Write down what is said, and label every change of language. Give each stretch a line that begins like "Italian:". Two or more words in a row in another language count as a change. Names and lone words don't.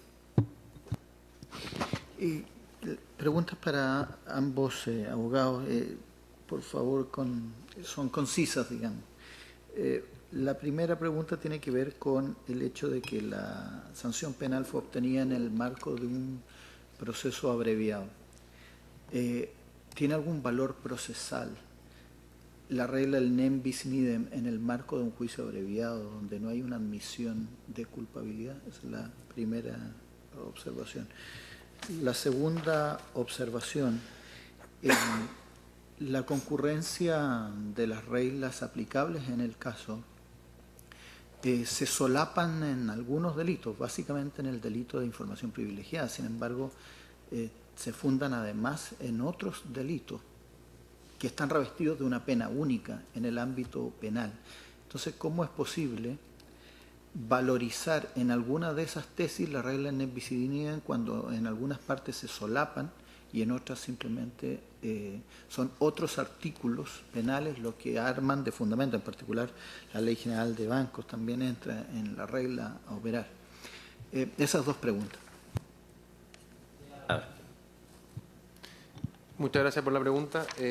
Spanish: Preguntas para ambos abogados, por favor, son concisas, digamos. La primera pregunta tiene que ver con el hecho de que la sanción penal fue obtenida en el marco de un proceso abreviado. ¿Tiene algún valor procesal la regla del
Latin: nem bis in idem
Spanish: en el marco de un juicio abreviado donde no hay una admisión de culpabilidad? Esa es la primera observación. La segunda observación, La concurrencia de las reglas aplicables en el caso se solapan en algunos delitos, básicamente en el delito de información privilegiada. Sin embargo, se fundan además en otros delitos que están revestidos de una pena única en el ámbito penal. Entonces, ¿cómo es posible valorizar en alguna de esas tesis la regla de
Latin: nec bis in idem
Spanish: cuando en algunas partes se solapan y en otras simplemente son otros artículos penales los que arman de fundamento? En particular, la Ley General de Bancos también entra en la regla a operar. Esas dos preguntas. Muchas gracias por la pregunta.